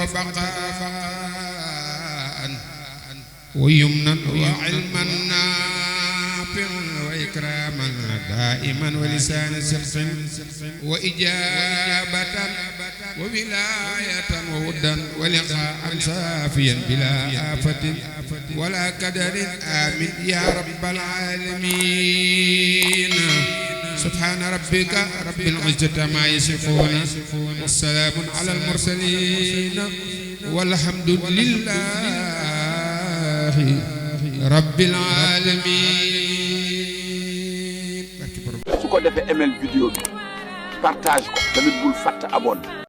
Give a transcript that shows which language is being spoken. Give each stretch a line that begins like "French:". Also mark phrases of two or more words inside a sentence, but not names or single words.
Arabic: وبقاء ويمنا وعلما نافعا وإكراما دائما ولسان صدق وإجابة وولاية وودا ولقاء صافيا بلا آفة ولا كدر آمين يا رب العالمين. سبحان ربك رب العزة ما يصفون والسلام على المرسلين والحمد لله رب العالمين.
Wolof: su ko defee aimer vidéo bi partage ko tamit bul fàtte abonné